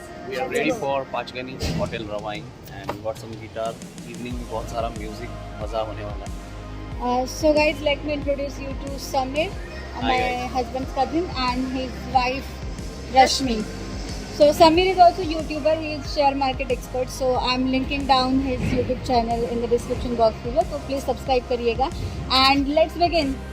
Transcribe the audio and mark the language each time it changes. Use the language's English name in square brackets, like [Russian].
[English] We are ready for Panchgani hotel Ravine and we got some guitar. [Hindi] Evening में बहुत सारा music मजा होने वाला है. [English] So guys, let me introduce you to Samir, my husband's cousin, and his wife Rashmi. So Samir is also YouTuber. He is share market expert. So I'm linking down his YouTube channel in the description box below. So please subscribe [Hindi] करिएगा. [English] And let's begin.